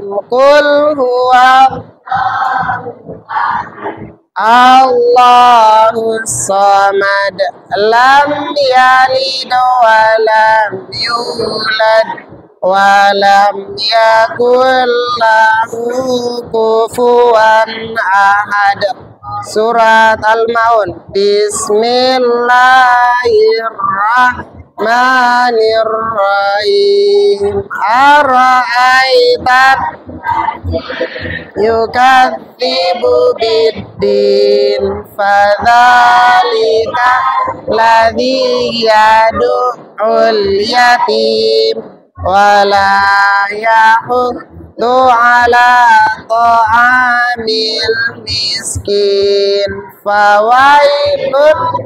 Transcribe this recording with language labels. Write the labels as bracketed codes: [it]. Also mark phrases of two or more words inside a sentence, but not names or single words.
[ar] قل هو الله الصمد لم يلد ولم يولد ولم يكن له كفوا أحد. سورة الماعون. بسم الله الرحمن الرحيم. أرأيت يكذب بالدين فذلك الذي يدع اليتيم ولا يحض على طعام المسكين فويل